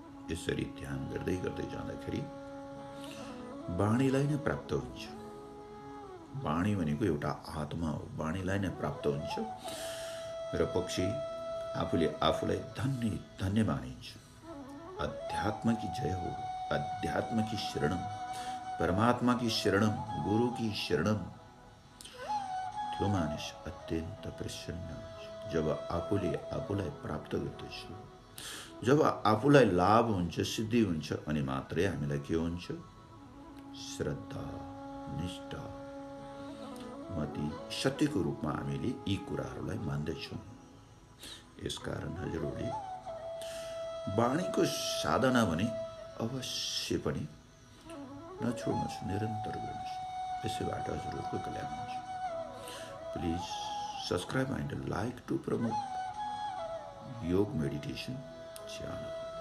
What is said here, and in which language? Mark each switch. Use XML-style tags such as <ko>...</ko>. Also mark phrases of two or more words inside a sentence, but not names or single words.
<ne>यसरी ध्यान गर्दै गर्दै जाँदाखेरि वाणीलाई नै प्राप्त हुन्छ। वाणी भनेको एउटा आत्मा हो, वाणीलाई नै प्राप्त हुन्छ र पक्षी आफूले आफूलाई धन्य धन्य मानिन्छ।</ne> <hi>अध्यात्म की जय हो, अध्यात्म की शरणम, परमात्मा की शरणम, गुरु की शरणम।</hi> <ne>त्यो मानिस अत्यन्त प्रसन्न हुन्छ जब आफूले आफूलाई प्राप्त गर्दछ, जब आफूलाई लाभ हुन्छ, सिद्धि हुन्छ, अनि मात्रै हामीलाई के हुन्छ? श्रद्धा, निष्ठा, मति, सत्यको रूपमा हामीले यी कुराहरूलाई मान्दछौँ। यसकारण हजुरहरूले वाणीको साधना भने अवश्य पनि नछोड्नुहोस्, निरन्तर गर्नुहोस्। यसैबाट हजुरहरूको कल्याण हुन्छ।</ne> <en>प्लिज subscribe and like to promote Yoga Meditation channel.</en>